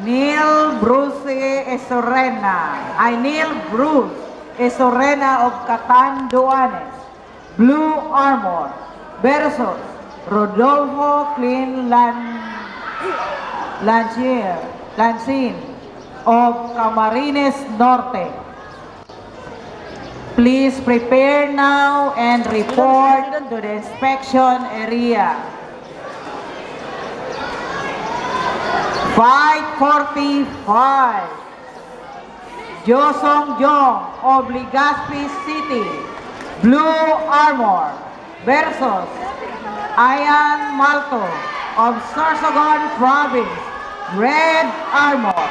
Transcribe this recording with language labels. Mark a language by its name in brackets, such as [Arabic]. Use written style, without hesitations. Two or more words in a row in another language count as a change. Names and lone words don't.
[English] Neil Bruce Esorena of Catanduanes, Blue Armor versus Rodolfo Lancin of Camarines Norte. Please prepare now and report to the inspection area. Fight 45. Josong Jong of Legazpi City, Blue Armor versus Ayan Malto of Sorsogon Province, Red Armor.